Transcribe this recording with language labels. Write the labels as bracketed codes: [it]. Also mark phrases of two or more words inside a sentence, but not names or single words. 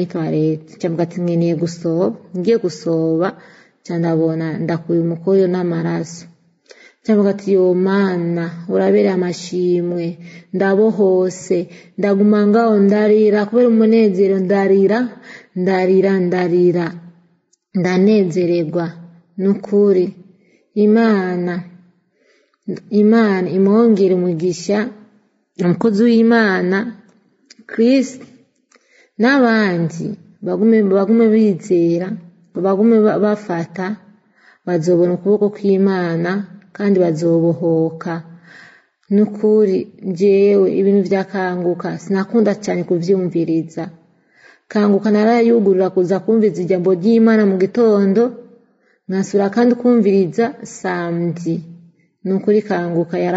[rn] toilette cyangwa ati ngiye gusoba candabona ndakuye umukoyo n'amaraso cyangwa ati yo Mana urabere amashimwe ndabohose ndaguma ngaho ndarira kubera umunezero ndarira ndanezererwa nukuri Imana imwongere umugisha umukozi w'Imana Chris n'abandi bagume bizera bagume bafata bazobona ukuboko kw'Imana kandi bazobohoka nukuri jewe ibintu vyakanguka sinakunda cyane kuvyumviriza kanguka narayugurura kuza kumviriza ijambo ry'Imana mu gitondo nkasura kandi kumviriza samedi nukuri kanguka